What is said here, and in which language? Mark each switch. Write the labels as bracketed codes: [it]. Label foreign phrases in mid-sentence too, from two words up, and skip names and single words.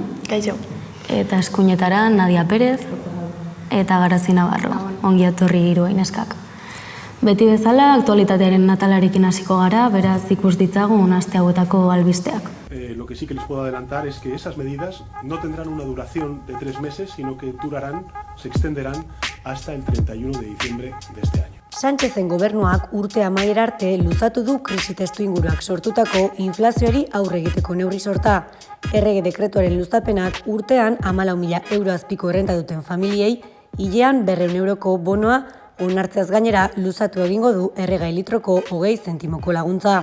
[eu] Kaixo. Eta eskuinetara Nadia Pérez eta Garazi Navarro. Ongi etorri hiru neskak. Beti bezala aktualitatearen natalarekin hasiko gara, beraz ikus ditzagun aste hauetako albisteak. [es] Lo que sí que les puedo adelantar es que esas medidas no tendrán una duración de 3 meses, sino que se extenderán hasta el 31 de diciembre de este año. [eu] Sánchezen gobernuak urte amaiera arte luzatu du krisi testuinguruak sortutako inflazioari aurre egiteko neurri sorta. Errege dekretuaren luzapenak urtean 14.000 euro azpiko errenta duten familiei hilean 200 euroko bonoa onartzeaz gainera luzatu egingo du erregai litroko 20 zentimoko laguntza.